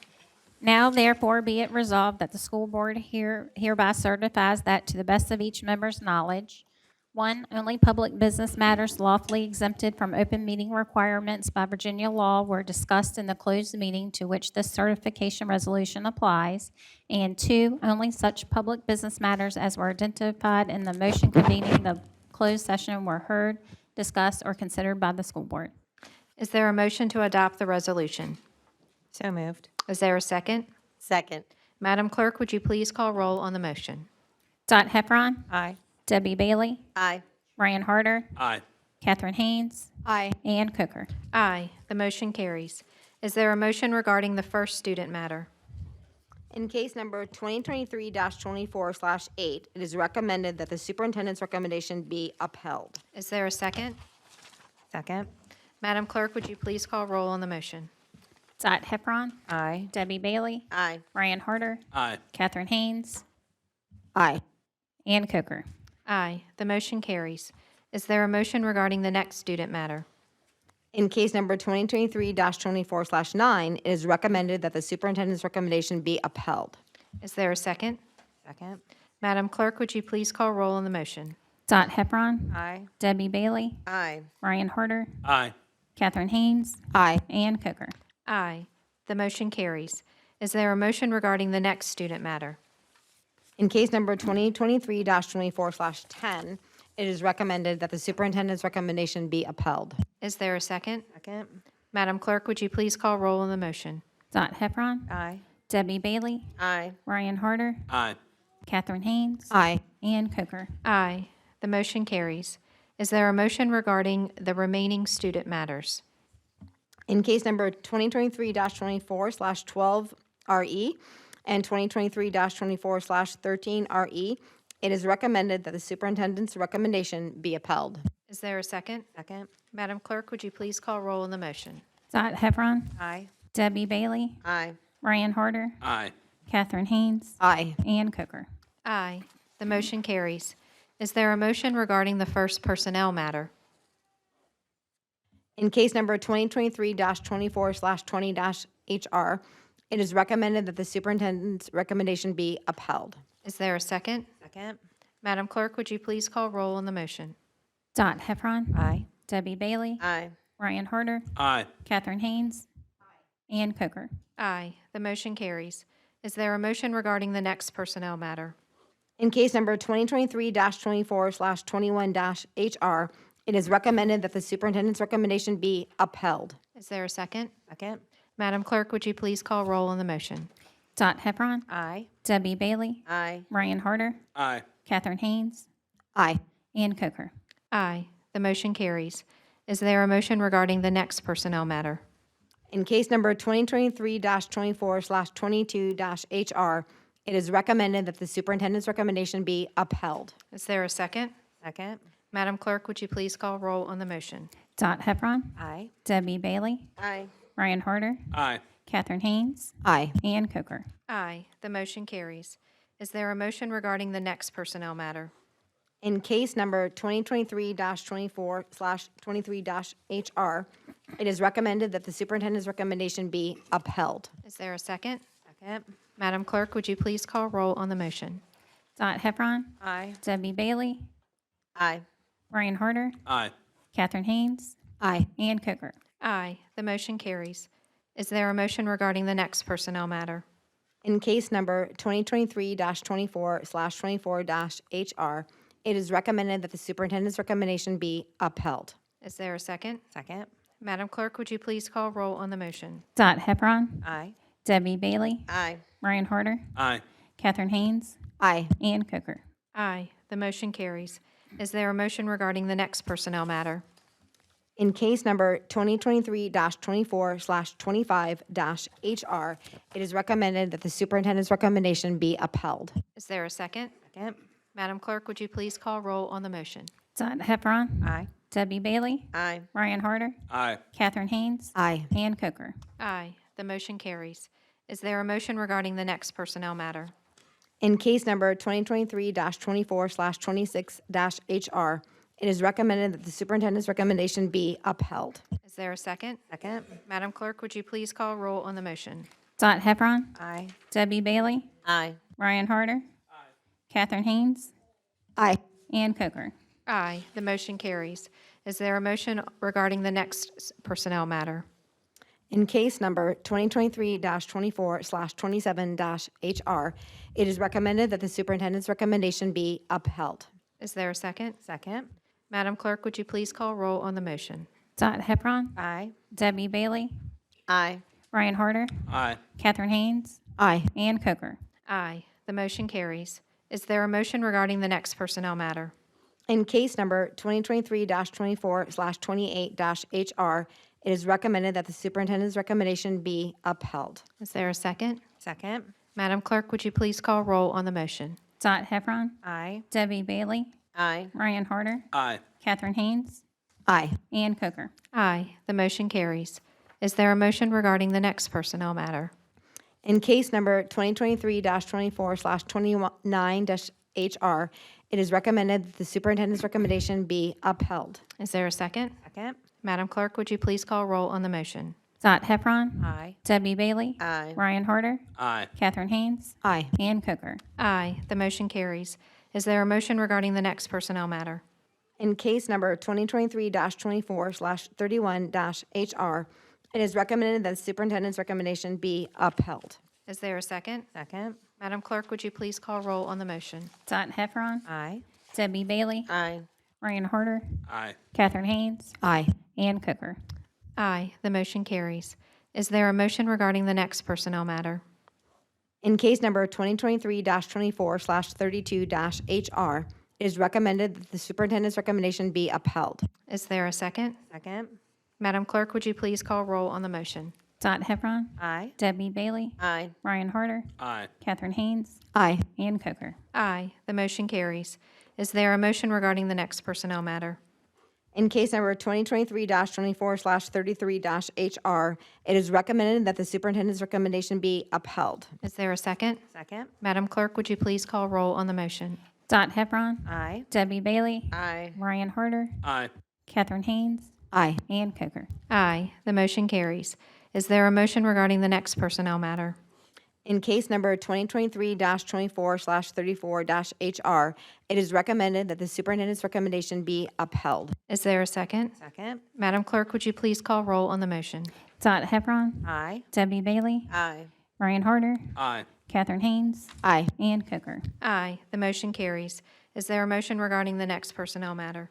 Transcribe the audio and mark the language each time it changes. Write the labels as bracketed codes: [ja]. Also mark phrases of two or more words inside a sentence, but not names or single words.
[en] Now therefore be it resolved that the school board hereby certifies that to the best of each member's knowledge, 1, only public business matters lawfully exempted from open meeting requirements by Virginia law were discussed in the closed meeting to which this certification resolution applies, and 2, only such public business matters as were identified in the motion convening the closed session were heard, discussed, or considered by the school board. Is there a motion to adopt the resolution? So moved. Is there a second? Second. Madam Clerk, would you please call roll on the motion? Dot Heffron, Aye. Debbie Bailey, Aye. Ryan Harder, Aye. Catherine Haynes, Aye. Ann Coker. Aye. The motion carries. Is there a motion regarding the first student matter? In case number 2023-24/8, it is recommended that the superintendent's recommendation be upheld. Is there a second? Second. Madam Clerk, would you please call roll on the motion? Dot Heffron, Aye. Debbie Bailey, Aye. Ryan Harder, Aye. Catherine Haynes, Aye. Ann Coker. Aye. The motion carries. Is there a motion regarding the next student matter? In case number 2023-24/9, it is recommended that the superintendent's recommendation be upheld. Is there a second? Second. Madam Clerk, would you please call roll on the motion? Dot Heffron, Aye. Debbie Bailey, Aye. Ryan Harder, Aye. Catherine Haynes, Aye. Ann Coker. Aye. The motion carries. Is there a motion regarding the next student matter? In case number 2023-24/10, it is recommended that the superintendent's recommendation be upheld. Is there a second? Second. Madam Clerk, would you please call roll on the motion? Dot Heffron, Aye. Debbie Bailey, Aye. Ryan Harder, Aye. Catherine Haynes, Aye. Ann Coker. Aye. The motion carries. Is there a motion regarding the remaining student matters? In case number 2023-24/12RE and 2023-24/13RE, it is recommended that the superintendent's recommendation be upheld. Is there a second? Second. Madam Clerk, would you please call roll on the motion? Dot Heffron, Aye. Debbie Bailey, Aye. Ryan Harder, Aye. Catherine Haynes, Aye. Ann Coker. Aye. The motion carries. Is there a motion regarding the first personnel matter? In case number 2023-24/20-HR, it is recommended that the superintendent's recommendation be upheld. Is there a second? Second. Madam Clerk, would you please call roll on the motion? Dot Heffron, Aye. Debbie Bailey, Aye. Ryan Harder, Aye. Catherine Haynes, Ann Coker. Aye. The motion carries. Is there a motion regarding the next personnel matter? In case number 2023-24/21-HR, it is recommended that the superintendent's recommendation be upheld. Is there a second? Second. Madam Clerk, would you please call roll on the motion? Dot Heffron, Aye. Debbie Bailey, Aye. Ryan Harder, Aye. Catherine Haynes, Aye. Ann Coker. Aye. The motion carries. Is there a motion regarding the next personnel matter? In case number 2023-24/22-HR, it is recommended that the superintendent's recommendation be upheld. Is there a second? Second. Madam Clerk, would you please call roll on the motion? Dot Heffron, Aye. Debbie Bailey, Aye. Ryan Harder, Aye. Catherine Haynes, Aye. Ann Coker. Aye. The motion carries. Is there a motion regarding the next personnel matter? In case number 2023-24/23-HR, it is recommended that the superintendent's recommendation be upheld. Is there a second? Second. Madam Clerk, would you please call roll on the motion? Dot Heffron, Aye. Debbie Bailey, Aye. Ryan Harder, Aye. Catherine Haynes, Aye. Ann Coker. Aye. The motion carries. Is there a motion regarding the next personnel matter? In case number 2023-24/24-HR, it is recommended that the superintendent's recommendation be upheld. Is there a second? Second. Madam Clerk, would you please call roll on the motion? Dot Heffron, Aye. Debbie Bailey, Aye. Ryan Harder, Aye. Catherine Haynes, Aye. Ann Coker. Aye. The motion carries. Is there a motion regarding the next personnel matter? In case number 2023-24/25-HR, it is recommended that the superintendent's recommendation be upheld. Is there a second? Second. Madam Clerk, would you please call roll on the motion? Dot Heffron, Aye. Debbie Bailey, Aye. Ryan Harder, Aye. Catherine Haynes, Aye. Ann Coker. Aye. The motion carries. Is there a motion regarding the next personnel matter? In case number 2023-24/26-HR, it is recommended that the superintendent's recommendation be upheld. Is there a second? Second. Madam Clerk, would you please call roll on the motion? Dot Heffron. Aye. Debbie Bailey. Aye. Ryan Harder. Catherine Haynes. Aye. Ann Coker. Aye, the motion carries. Is there a motion regarding the next personnel matter? In case number 2023-24/27-HR, it is recommended that the superintendent's recommendation be upheld. Is there a second? Second. Madam Clerk, would you please call roll on the motion? Dot Heffron. Aye. Debbie Bailey. Aye. Ryan Harder. Aye. Catherine Haynes. Aye. Ann Coker. Aye, the motion carries. Is there a motion regarding the next personnel matter? In case number 2023-24/28-HR, it is recommended that the superintendent's recommendation be upheld. Is there a second? Second. Madam Clerk, would you please call roll on the motion? Dot Heffron. Aye. Debbie Bailey. Aye. Ryan Harder. Aye. Catherine Haynes. Aye. Ann Coker. Aye, the motion carries. Is there a motion regarding the next personnel matter? In case number 2023-24/29-HR, it is recommended that the superintendent's recommendation be upheld. Is there a second? Second. Madam Clerk, would you please call roll on the motion? Dot Heffron. Aye. Debbie Bailey. Aye. Ryan Harder. Aye. Catherine Haynes. Aye. Ann Coker. Aye, the motion carries. Is there a motion regarding the next personnel matter? In case number 2023-24/31-HR, it is recommended that the superintendent's recommendation be upheld. Is there a second? Second. Madam Clerk, would you please call roll on the motion? Dot Heffron. Aye. Debbie Bailey. Aye. Ryan Harder. Aye. Catherine Haynes. Aye. Ann Coker. Aye, the motion carries. Is there a motion regarding the next personnel matter? In case number 2023-24/32-HR, it is recommended that the superintendent's recommendation be upheld. Is there a second? Second. Madam Clerk, would you please call roll on the motion? Dot Heffron. Aye. Debbie Bailey. Aye. Ryan Harder. Aye. Catherine Haynes. Aye. Ann Coker. Aye, the motion carries. Is there a motion regarding the next personnel matter? In case number 2023-24/33-HR, it is recommended that the superintendent's recommendation be upheld. Is there a second? Second. Madam Clerk, would you please call roll on the motion? Dot Heffron. Aye. Debbie Bailey. Aye. Ryan Harder. Aye. Catherine Haynes. Aye. Ann Coker. Aye, the motion carries. Is there a motion regarding the next personnel matter? In case number 2023-24/34-HR, it is recommended that the superintendent's recommendation be upheld. Is there a second? Second. Madam Clerk, would you please call roll on the motion? Dot Heffron. Aye. Debbie Bailey. Aye. Ryan Harder. Aye. Catherine Haynes. Aye. Ann Coker. Aye, the motion carries. Is there a motion regarding the next personnel matter?